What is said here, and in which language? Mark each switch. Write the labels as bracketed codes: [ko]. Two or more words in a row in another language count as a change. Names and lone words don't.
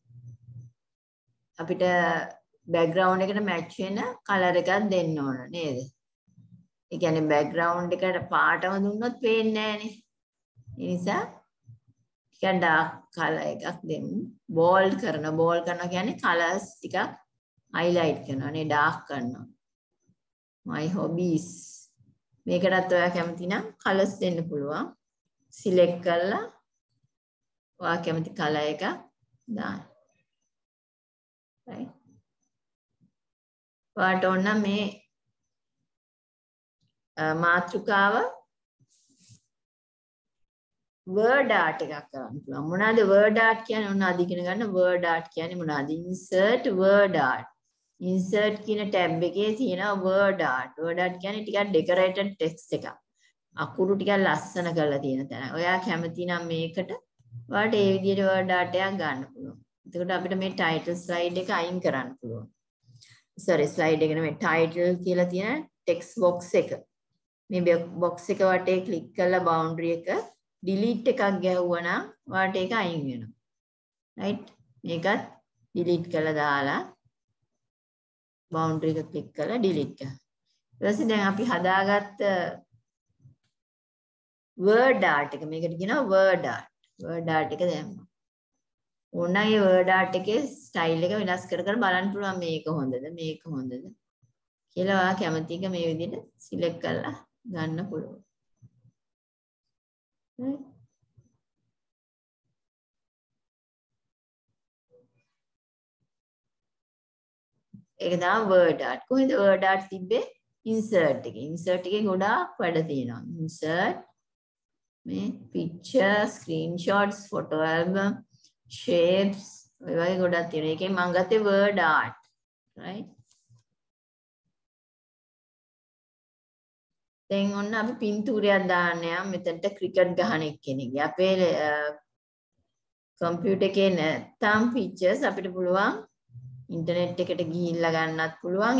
[si] අපිට background එකට match වෙන color එකක් දෙන්න ඕන නේද? ඒ කියන්නේ background එකට පාටම දුන්නොත් පේන්නේ නැහනේ. ඒ නිසා ටිකක් dark color එකක් දෙමු. bold කරනවා කියන්නේ colors ටිකක් highlight කරනවා නේ dark කරනවා. [en] my hobbies [si] මේකටත් ඔයා කැමති නම් colors දෙන්න පුළුවන්. select කරලා ඔයා කැමති color එක දාන්න. right ඔයාට ඕන මේ මාතෘකාව [en] word art [si] එකක් කරන්න පුළුවන්. මොනවාද [en] word art [si] කියන්නේ? ඔන්න අද ඉගෙන ගන්න [en] word art [si] කියන්නේ මොනවාද? [en] insert word art. insert කියන tab [si] එකේ තියෙනවා [en] word art. word art [si] කියන්නේ ටිකක් [en] decorated text [si] එකක්. අකුරු ටිකක් ලස්සන කරලා තියෙන තැන. ඔයා කැමති නම් මේකට ඔයාට ඒ විදිහට [en] word art [si] එකක් ගන්න පුළුවන්. එතකොට අපිට මේ [en] title slide [si] එක අයින් කරන්න පුළුවන්. slide එක නෙමෙයි title කියලා තියෙන [en] text box [si] එක. මේ box එක වටේ click කරලා boundary එක delete එකක් ගැහුවා නම් ඔයාට ඒක අයින් වෙනවා. right මේකත් delete කරලා දාලා boundary එක click කරලා delete කරනවා. ඊට පස්සේ දැන් අපි හදාගත්ත [en] word art [si] එක මේකට කියනවා [en] word art. word art [si] එක දැම්මා. ඕනයි [en] word art [si] එකේ style එක වෙනස් කර කර බලන්න පුළුවන් මේක හොඳද මේක හොඳද කියලා ඔයා කැමති එක මේ විදිහට select කරලා ගන්න පුළුවන්. ඒක තමයි [en] word art. [si] කොහෙන්ද [en] word art [si] තිබ්බේ? insert එකේ. insert එකේ ගොඩාක් වැඩ තියෙනවා. [en] insert මේ picture, screenshots, photo album, shapes [si] ඔය වගේ ගොඩක් තියෙනවා. ඒකෙන් මම ගත්තේ [en] word art. right? [si] දැන් ඔන්න අපි පින්තූරයක් දාන්න යම් මෙතනට ක්‍රිකට් ගහන එක්කෙනෙක්ගේ. අපේ කම්පියුටර් එකේ නැත්නම් pictures අපිට පුළුවන් ඉන්ටර්නෙට් එකට ගිහිල්ලා ගන්නත් පුළුවන්.